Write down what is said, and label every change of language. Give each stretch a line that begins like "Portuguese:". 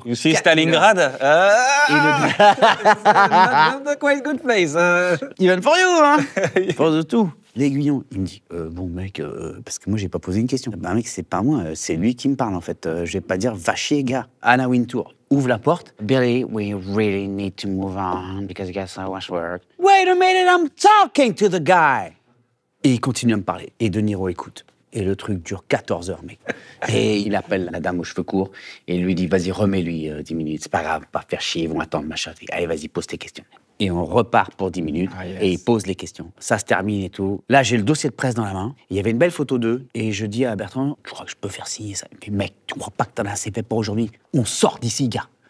English: You see Stalingrad? Not a quite good place. Even for you, hein. For the two.
French: L'Aiguillon, il me dit, bon mec, parce que moi j'ai pas posé une question. Bah mec, c'est pas moi, c'est lui qui me parle en fait. Je vais pas dire va chier, gars. Anna Wintour ouvre la porte.
English: Billy, we really need to move on because you got so much work. Wait a minute, I'm talking to the guy.
French: Et il continue à me parler. Et De Niro écoute. Et le truc dure 14 heures, mec. Et il appelle la dame aux cheveux courts et il lui dit, vas-y, remets-lui 10 minutes. C'est pas grave, pas faire chier, ils vont attendre, machin. Allez, vas-y, pose tes questions. Et on repart pour 10 minutes et il pose les questions. Ça se termine et tout. Là, j'ai le dossier de presse dans la main. Il y avait une belle photo d'eux et je dis à Bertrand, je crois que je peux faire signer ça. Mais mec, tu crois pas que t'en as assez fait pour aujourd'hui? On sort d'ici, gars.